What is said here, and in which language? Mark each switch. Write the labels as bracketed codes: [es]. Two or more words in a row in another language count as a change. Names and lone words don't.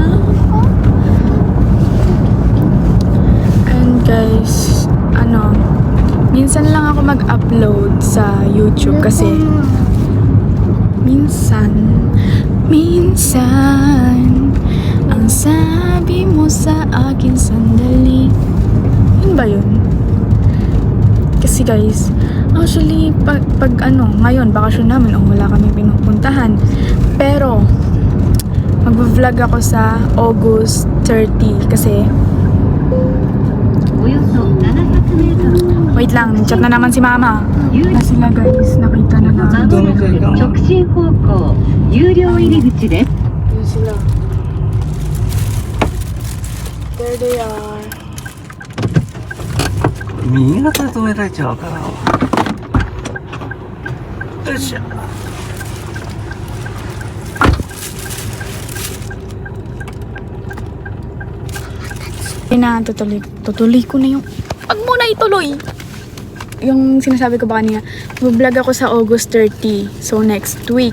[en] And guys, [tl] minsan lang ako mag-upload sa YouTube kasi minsan ang sabi mo sa akin sandali. Yun ba yun? Kasi [en] guys, actually [tl] pag ngayon bakasyon namin, wala kami pinupuntahan. Pero mag-vlog ako sa August 30 kasi [ja] およそ700メートル [tl] wait lang, chat na naman si mama. Na sila guys, nakita na [ja] ま [tl] namin. [ja] もなく直進方向有料入り口です。 [tl] Yun sila. [en] There they are. [ja] 右側から止められちゃわからんわ。よっしゃ。 [tl] Tutuloy ko na yung... Wag mo na ituloy! Yung sinasabi ko ba kanina, vlog ako sa August 30. [en] So, next week.